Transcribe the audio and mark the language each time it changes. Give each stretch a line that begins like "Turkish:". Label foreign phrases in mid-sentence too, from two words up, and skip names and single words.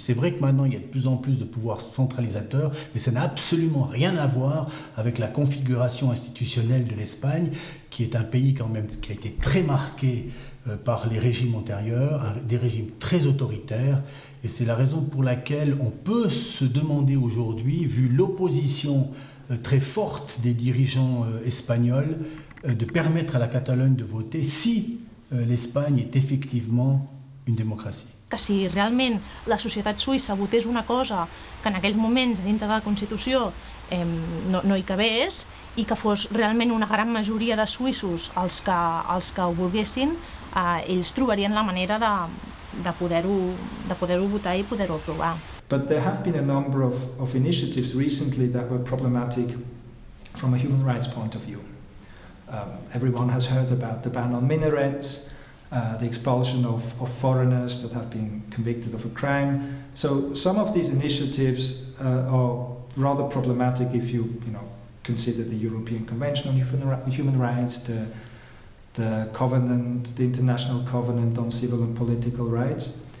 French: C'est vrai que maintenant il y a de plus en plus de pouvoirs centralisateurs, mais ça n'a absolument rien à voir avec la configuration institutionnelle de l'Espagne, qui est un pays quand même qui a été très marqué par les régimes antérieurs, des régimes très autoritaires, et c'est la raison pour laquelle on peut se demander aujourd'hui, vu l'opposition très forte des dirigeants espagnols, de permettre à la Catalogne de voter si l'Espagne est effectivement une démocratie.
Catalan: Que si realment la societat suïssa votés una cosa que en aquells moments dintre de la Constitució no hi cabés i que fos realment una gran majoria de suïssos els que ho volguessin, ells trobarien la manera de poder-ho votar i poder-ho aprovar.
English: But there have been a number of initiatives recently that were problematic from a human rights point of view. Everyone has heard about the ban on minarets, the expulsion of foreigners that have been convicted of a crime. So some of these initiatives are rather problematic if you consider the European Convention on Human Rights, the Covenant, the International Covenant on Civil and Political Rights.